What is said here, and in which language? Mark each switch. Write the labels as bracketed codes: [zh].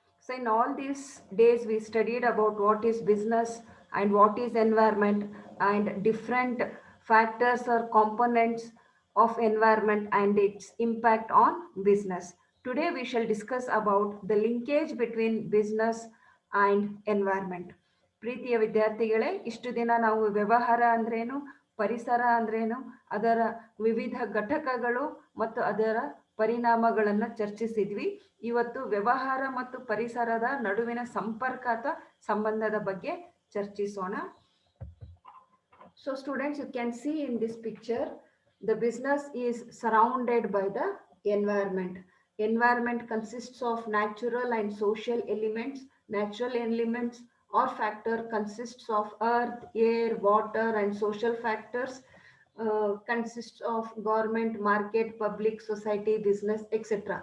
[en] So, in all these days, we studied about what is business and what is environment and different factors or components of environment and its impact on business. Today, we shall discuss about the linkage between business and environment. [kn] ಪ್ರೀತಿಯ ವಿದ್ಯಾರ್ಥಿಗಳೇ, ಇಷ್ಟು ದಿನ ನಾವು ವ್ಯವಹಾರ ಅಂದ್ರೇನು, ಪರಿಸರ ಅಂದ್ರೇನು, ಅದರ ವಿವಿಧ ಘಟಕಗಳು ಮತ್ತು ಅದರ ಪರಿಣಾಮಗಳನ್ನು ಚರ್ಚಿಸಿದ್ವಿ. ಇವತ್ತು ವ್ಯವಹಾರ ಮತ್ತು ಪರಿಸರದ ನಡುವಿನ ಸಂಪರ್ಕ ಅಥವಾ ಸಂಬಂಧದ ಬಗ್ಗೆ ಚರ್ಚಿಸೋಣ. [en] So students, you can see in this picture, the business is surrounded by the environment. Environment consists of natural and social elements. Natural elements or factor consists of earth, air, water, and social factors consists of government, market, public, society, business, etc.